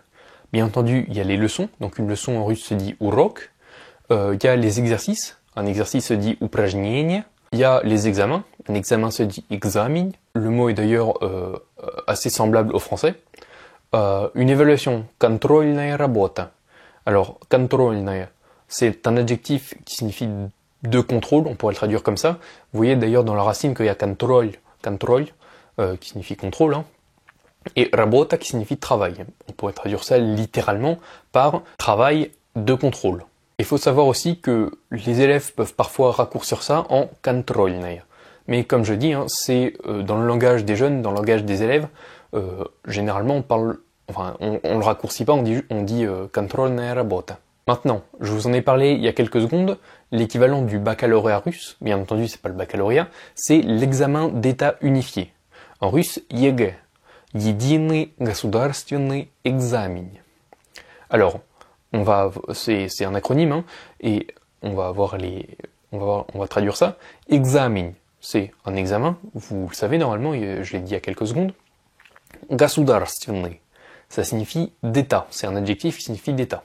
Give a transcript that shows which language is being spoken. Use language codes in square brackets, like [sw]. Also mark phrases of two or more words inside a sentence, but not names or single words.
[fr] Bien entendu, il y a les leçons, donc une leçon en russe se dit урок. Il y a les exercices, un exercice se dit упражнение. Il y a les examens, un examen se dit экзамен. Le mot est d'ailleurs assez semblable au français. Une évaluation, [ru] контрольная работа. [fr] Alors, контрольная, c'est un adjectif qui signifie de contrôle, on pourrait le traduire comme ça. Vous voyez d'ailleurs dans la racine qu'il y a contrôle, qui signifie contrôle, hein, et работа qui signifie travail. On pourrait traduire ça littéralement par travail de contrôle. Il faut savoir aussi que les élèves peuvent parfois raccourcir ça en контрольная. Mais comme je dis, hein, c'est dans le langage des jeunes, dans le langage des élèves, généralement on le raccourcit pas, on dit [ru] контрольная работа. [fr] Maintenant, je vous en ai parlé il y a quelques secondes, l'équivalent du baccalauréat russe, bien entendu c'est pas le baccalauréat, c'est l'examen d'état unifié. En russe, [ru] ЕГЭ, единый государственный экзамен. [fr] Alors, c'est un acronyme, hein, et on va traduire ça. Examen, c'est un examen, vous le savez normalement, je l'ai dit il y a quelques secondes. Государственный, ça signifie d'État, c'est un adjectif qui signifie d'État.